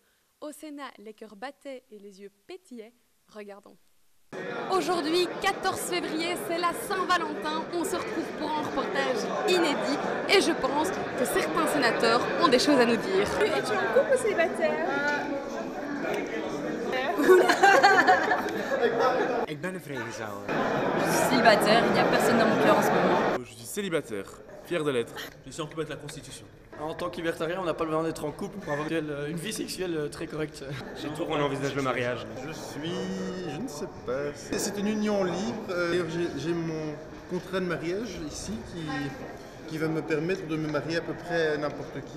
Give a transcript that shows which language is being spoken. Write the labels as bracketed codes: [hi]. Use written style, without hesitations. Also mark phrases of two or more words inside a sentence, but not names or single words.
[fr] Au Sénat, les cœurs battaient et les yeux pétillaient. Regardons. Aujourd'hui, 14 février, c'est la Saint-Valentin. On se retrouve pour un reportage inédit et je pense que certains sénateurs ont des choses à nous dire. Es-tu en couple ou célibataire? [nl] Ik ben een vrijgezel. [fr] Je suis célibataire, il n'y a personne dans mon cœur en ce moment. Je suis célibataire, fier de l'être. Je suis en couple avec la Constitution. En tant que libertarien, on n'a pas besoin d'être en couple pour avoir une vie sexuelle très correcte. Chez Tours, on envisage le mariage. Je ne sais pas. C'est une union libre. D'ailleurs, j'ai mon contrat de mariage ici qui va me permettre de me marier à peu près à n'importe qui.